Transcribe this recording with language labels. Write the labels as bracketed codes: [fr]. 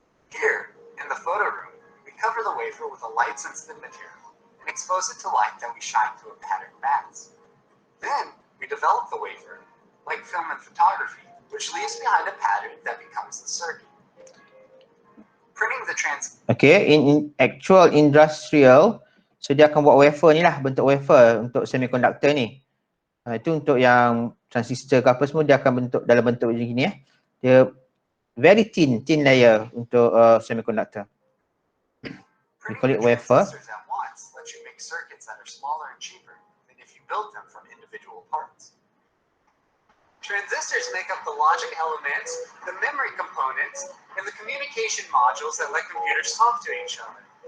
[en] Here, in the photo room, we cover the wafer with a light-sensitive material and expose it to light that we shine through a patterned mask. Then, we develop the wafer, like film and photography, which leaves behind a pattern that becomes the circuit. Printing the [ms] Okay, [en] in actual industrial, [ms] so dia akan buat wafer ni lah, bentuk wafer untuk semiconductor ni. Itu untuk yang transistor ke apa semua, dia akan bentuk dalam bentuk macam gini . Dia [en] very thin layer [ms] untuk semiconductor. [en] We call it wafer. Let you make circuits that are smaller and cheaper than if you build them from individual parts. Transistors make up the logic elements, the memory components, and the communication modules that let computers talk to each other.